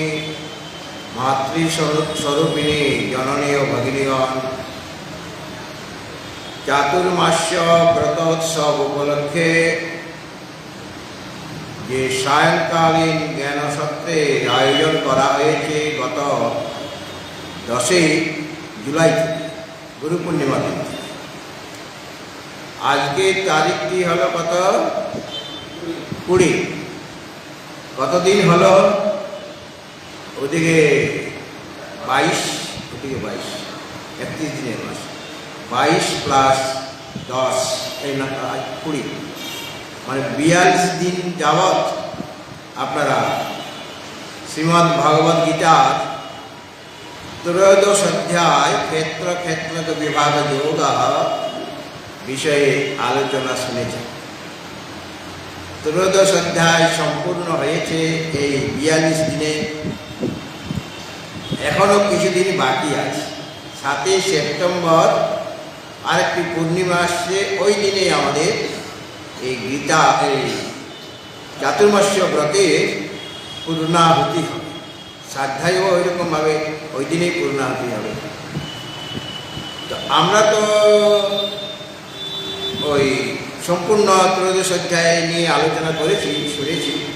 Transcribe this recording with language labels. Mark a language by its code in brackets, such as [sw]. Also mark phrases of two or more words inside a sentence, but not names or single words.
[bn] মাতৃস্বরূপিণী জননী ঔর ভগিনীগণ চাতুর্মাস্য ব্রতোৎসব উপলক্ষে যে সায়ংকালীন জ্ঞান সত্রের আয়োজন করা হয়েছে গত 10 জুলাই গুরু পূর্ণিমা দিন আজ কে তারিখটি হলো কত 20 কত দিন হলো ওদিকে 22 ওদিকে 22 31 দিনের মাস 22 প্লাস 10 আজ 20 মানে 42 দিন যাবৎ আপনারা শ্রীমদ্ ভগবদ গীতার ত্রয়োদশ অধ্যায় ক্ষেত্র ক্ষেত্র বিভাগ যোগ বিষয় আলোচনা শুনে ত্রয়োদশ অধ্যায় সম্পূর্ণ হয়েছে এই 42 দিনে এখনো কিছুদিন বাকি আছে 7 সেপ্টেম্বর আরেকটি পূর্ণিমা আসছে ওই দিনে আমাদের এই গীতা এই চাতুর্মাস্য ব্রতের পূর্ণাহুতি হবে শ্রাদ্ধায়ও ওইরকমভাবে ওই দিনেই পূর্ণাহুতি হবে তো আমরা তো ওই সম্পূর্ণ ত্রয়োদশ অধ্যায় নিয়ে আলোচনা করেছি শুনেছি